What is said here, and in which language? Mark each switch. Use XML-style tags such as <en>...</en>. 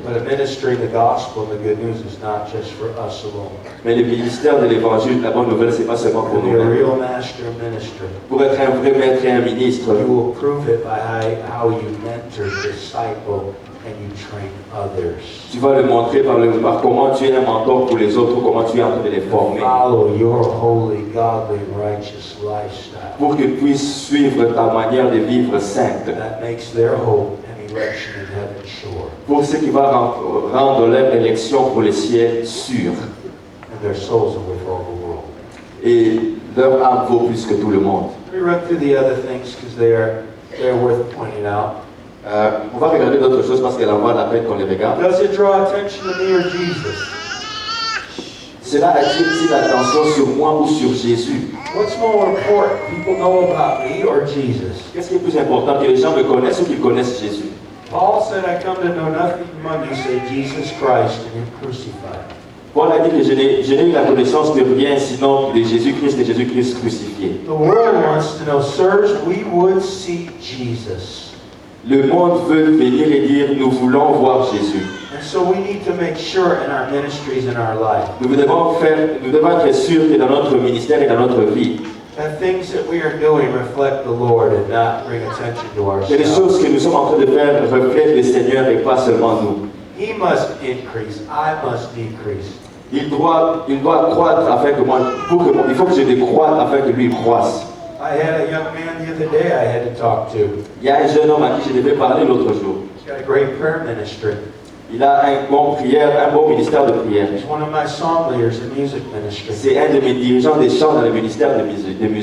<en>But administering the gospel and the good news is not just for us alone.</en> <fr>Mais le ministère de l'évangile, la bonne nouvelle, c'est pas seulement</fr> <en>To</en> <fr>pour</fr> <en>be a</en> <fr>nous-mêmes.</fr> <en>real master minister,</en> <fr>Pour être un vrai maître et un ministre,</fr> <en>you will prove it by how you mentor, disciple, and you train others.</en> <fr>tu vas le montrer par comment tu es un mentor pour les autres, comment tu es en train de les former,</fr> <en>Follow your holy, godly, righteous lifestyle.</en> <fr>pour qu'ils puissent suivre ta manière de vivre sainte.</fr> <en>That makes their hope and election in heaven sure,</en> <fr>Pour ce qui va rendre leur élection pour le ciel sûre.</fr> <en>and their souls are with all the world.</en> <fr>Et leur âme vaut plus que tout le monde.</fr> <en>Let me run through the other things because they're worth pointing out.</en> <fr>On va regarder d'autres choses parce qu'elle en vaut la peine qu'on les regarde.</fr> <en>Does it draw attention to me or Jesus?</en> <fr>Cela attire-t-il l'attention sur moi ou sur Jésus?</fr> <en>What's more important, people know about me or Jesus?</en> <fr>Qu'est-ce qui est plus important, que les gens me connaissent ou qu'ils connaissent Jésus?</fr> <en>Paul said, I come to know nothing among you save Jesus Christ and Him crucified.</en> <fr>Paul a dit que je n'ai eu la connaissance de rien sinon de Jésus-Christ et Jésus-Christ crucifié.</fr> <en>The world wants to know, sirs, we would see Jesus.</en> <fr>Le monde veut venir et dire, nous voulons voir Jésus.</fr> <en>And so we need to make sure in our ministries, in our life,</en> <fr>Nous devons être sûrs que dans notre ministère et dans notre vie,</fr> <en>that things that we are doing reflect the Lord and not bring attention to</en> <fr>que les</fr> <en>ourselves.</en> <fr>choses que nous sommes en train de faire reflètent le Seigneur et pas seulement nous.</fr> <en>He must increase, I must decrease.</en> <fr>Il doit croître afin que moi, il faut que je décroître afin que lui croisse.</fr> <en>I had a young man the other day I had to talk to.</en> <fr>Il y a un jeune homme à qui je devais parler l'autre jour.</fr> <en>He's got a great prayer ministry.</en> <fr>Il a un bon ministère de prière.</fr> <en>He's one of my song leaders in music ministry.</en> <fr>C'est un de mes dirigeants des chants dans le ministère de musique.</fr>